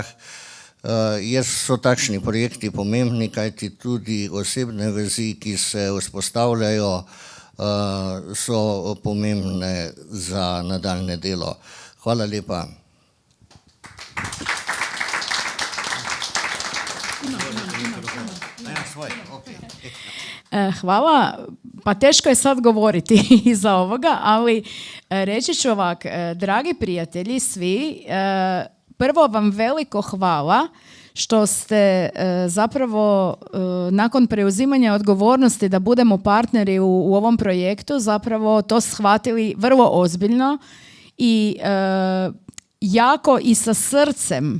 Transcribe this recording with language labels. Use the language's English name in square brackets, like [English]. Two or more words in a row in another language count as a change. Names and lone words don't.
[Slovenian] So takšni projekti pomembni, kajti tudi osebne vezi, ki se vzpostavljajo, so pomembne za nadaljne delo. Hvala lepa. Hvala. [Croatian] Pa teško je sad govoriti iza ovoga, ali reći ću ovak, dragi prijatelji svi, prvo vam veliko hvala što ste zapravo nakon preuzimanja odgovornosti da budemo partneri u ovom projektu zapravo to shvatili vrlo ozbiljno i jako i sa srcem